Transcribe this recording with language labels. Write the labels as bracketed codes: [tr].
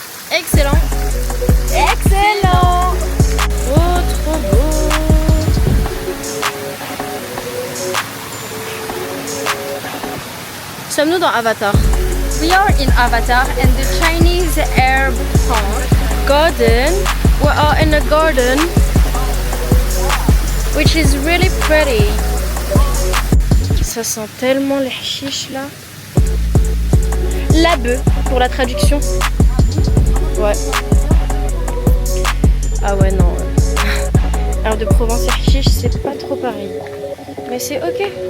[fr] Excellent. Oh, trop beau. Sommes-nous dans Avatar? [en] We are in Avatar and the Chinese herb Garden. We are in a garden which is really pretty. [fr] Ça sent tellement les chiches là. La bœuf pour la traduction. Ouais. Ah ouais non. Herbe de Provence et chiche c'est pas trop pareil. Mais c'est ok.